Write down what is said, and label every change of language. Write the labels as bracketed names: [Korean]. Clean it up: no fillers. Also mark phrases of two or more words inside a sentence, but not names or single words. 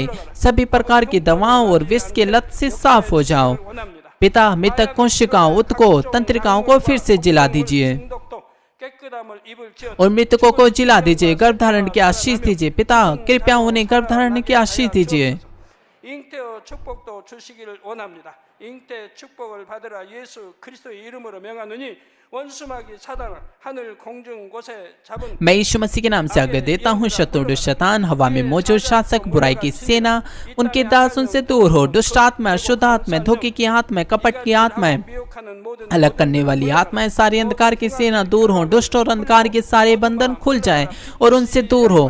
[Hindi] सभी प्रकार की दवाओं और विष के लत से साफ हो जाओ। पिता मृतक कोशिकाओं, उत्कों, तंत्रिकाओं को फिर से जिला दीजिए और मृतकों को जिला दीजिए। गर्भधारण की आशीष दीजिए। पिता कृपया उन्हें गर्भधारण की आशीष दीजिए। [Korean] 잉태의 축복도 주시기를 원합니다. 잉태 축복을 받으라 예수 그리스도의 이름으로 명하노니 원수마귀 사단을 하늘 공중 곳에 잡은 [Hindi] मैं यीशु मसीह के नाम से आज्ञा देता हूँ, शत्रु दुष्ट शैतान, हवा में मौजूद शासक, बुराई की सेना, उनके दास उनसे दूर हो। दुष्ट आत्मा, अशुद्ध आत्मा, धोखे की आत्मा, कपट की आत्मा, अलग करने वाली आत्माएं, सारे अंधकार की सेना दूर हो। दुष्ट और अंधकार के सारे बंधन खुल जाएं और उनसे दूर हो।